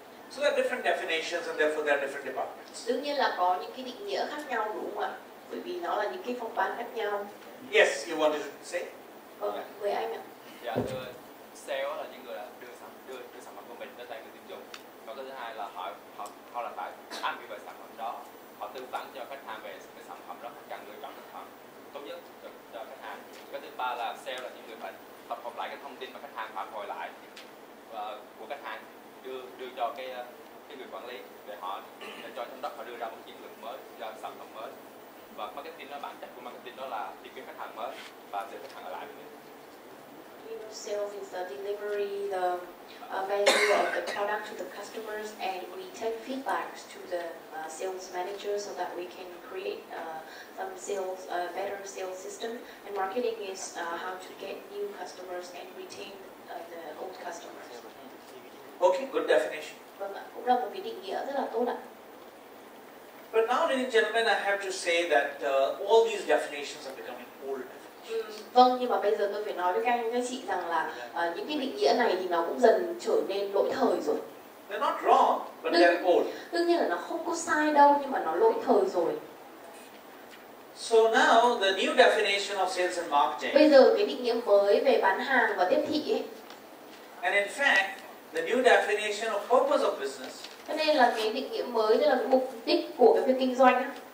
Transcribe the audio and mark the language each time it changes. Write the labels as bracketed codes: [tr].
[en] So there are different definitions and therefore there are different departments. [vi] Đương nhiên là có những cái định nghĩa khác nhau, đúng không ạ? Bởi vì nó là những cái phòng ban khác nhau. [en] Yes, you wanted to say? [vi] Vâng, với anh ạ. Dạ thưa, sale là những người đưa sản phẩm của mình tới tay người tiêu dùng. Và cái thứ hai là họ là phải am hiểu về sản phẩm đó. Họ tư vấn cho khách hàng về cái sản phẩm đó, cần lựa chọn sản phẩm tốt nhất cho khách hàng. Cái thứ ba là sale là những người phải tập hợp lại cái thông tin mà khách hàng phản hồi lại của khách hàng, đưa cho cái người quản lý để cho giám đốc họ đưa ra một chiến lược mới, ra sản phẩm mới. Và marketing nó bản chất của marketing đó là tìm kiếm khách hàng mới và giữ khách hàng ở lại với mình. [en] Sales is the delivery, the value of the product to the customers, and we take feedbacks to the sales manager so that we can create some better sales system. And marketing is how to get new customers and retain the old customers. Okay, good definition. [vi] Vâng ạ, cũng là một cái định nghĩa rất là tốt ạ. [en] But now, ladies and gentlemen, I have to say that all these definitions are becoming old. [vi] Vâng, nhưng mà bây giờ tôi phải nói với các anh các chị rằng là những cái định nghĩa này thì nó cũng dần trở nên lỗi thời rồi. [en] They're not wrong, but they're old. [vi] Đương nhiên là nó không có sai đâu, nhưng mà nó lỗi thời rồi. [en] So now the new definition of sales and marketing. [vi] Bây giờ cái định nghĩa mới về bán hàng và tiếp thị ấy. [en] And in fact, the new definition of purpose of business. [vi] Cho nên là cái định nghĩa mới, tức là cái mục đích của cái việc kinh doanh á.